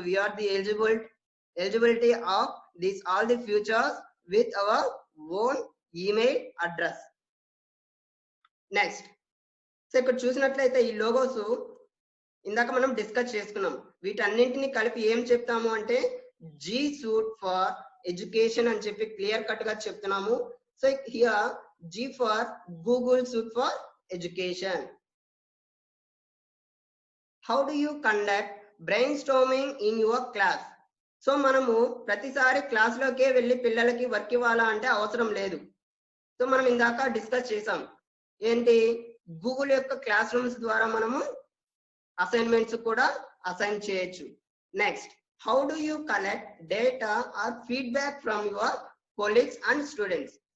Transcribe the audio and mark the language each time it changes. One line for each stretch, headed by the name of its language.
English: We are the eligibility of this all the futures with our own email address.
Telugu: Next, so ఇక్కడ చూసినట్లయితే ఈ logos ఇందాక మనం discuss చేసుకున్నాం. వీటన్నింటిని కలిపి ఏం చెప్తాము అంటే జీ సూట్ ఫర్ ఎడ్యుకేషన్ అని చెప్పి క్లియర్ కట్ గా చెప్తున్నాము.
English: So here G for Google Suite for Education. How do you conduct brainstorming in your class?
Telugu: So మనము ప్రతిసారి క్లాస్ లోకే వెళ్ళి పిల్లలకి వర్క్ ఇవ్వాలా అంటే అవసరం లేదు. సో మనం ఇందాక డిస్కస్ చేసాం ఏంటి, గూగుల్ యొక్క క్లాస్ రూమ్స్ ద్వారా మనము అసైన్మెంట్స్ కూడా అసైన్ చేయొచ్చు.
English: Next, how do you collect data or feedback from your colleagues and students.